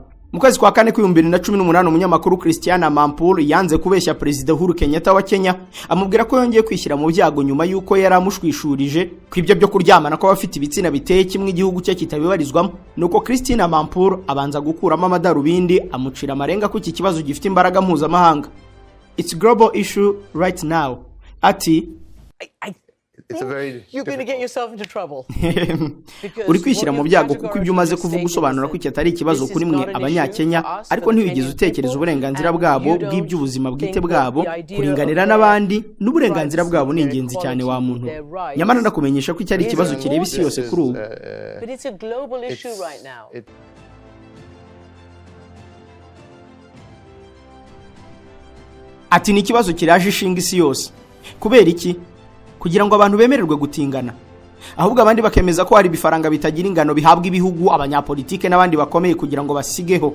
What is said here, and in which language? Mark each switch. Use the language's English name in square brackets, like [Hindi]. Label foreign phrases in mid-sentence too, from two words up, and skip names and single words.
[Kinyarwanda] Mu kwezi kwa 4 2018 umunyamakuru Christiana Mampuru yanze kubeshya Perezida Uhuru Kenyatta wa Kenya, amubwira ko yongeye kwishyira mu byago nyuma yuko yari amushwishurije ko ibyo byo kuryamana ko bafite ibitsina biteye kimwe igihugu cye kitabibarizwamo. Nuko Christina Mampuru abanza gukuramo amadarubindi amucira amarenga ko iki kibazo gifite imbaraga mpuzamahanga. [English] It's global issue right now. [Kinyarwanda] Ati [English] you're going to get yourself into trouble. [Kinyarwanda] Uri kwishyira mu byago kuko ibyo umaze kuvuga usobanura ko iki atari ikibazo kuri mwe abanyakenya, ariko ntiwigeze utekereza uburenganzira bwabo bw'iby'ubuzima bwite bwabo, kuringanira n'abandi n'uburenganzira bwabo ni ingenzi cyane wa muntu. Nyamara ndakumenyesha ko iki ari ikibazo kireba isi yose kuri ubu. [English] But it's a global issue right now. [Kinyarwanda] Ati ni ikibazo kiraje ishinga isi yose. Kubera iki? Kugira ngo abantu bemererwe gutingana, ahubwo abandi bakemeza ko hari bifaranga bitagira ingano bihabwa ibihugu, abanyapolitike n'abandi bakomeye kugira ngo basigeho.